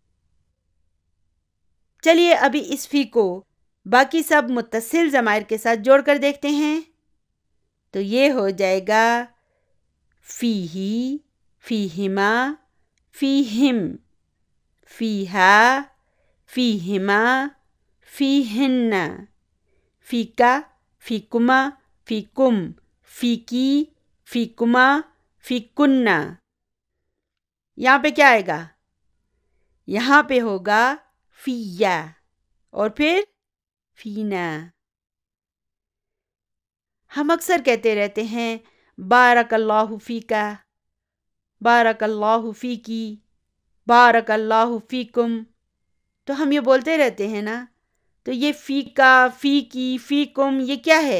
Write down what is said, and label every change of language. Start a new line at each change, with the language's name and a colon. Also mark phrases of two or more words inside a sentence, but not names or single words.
Urdu: چلیے ابھی اس فی کو باقی سب متصل ضمائر کے ساتھ جوڑ کر دیکھتے ہیں، تو یہ ہو جائے گا
Arabic: فی ہی فیہما فیہم، فیہا فیہما فیہن، فیکا فیکما فیکم، فیکی فیکما فیکن۔
Urdu: یہاں پہ کیا آئے گا؟ یہاں پہ ہوگا فیا اور پھر فینا۔ ہم اکثر کہتے رہتے ہیں
Arabic: بارک اللہ فیکا، بارک اللہ فیکی، بارک اللہ فیکم،
Urdu: تو ہم یہ بولتے رہتے ہیں نا، تو یہ
Arabic: فیکا فیکی فیکم
Urdu: یہ کیا ہے؟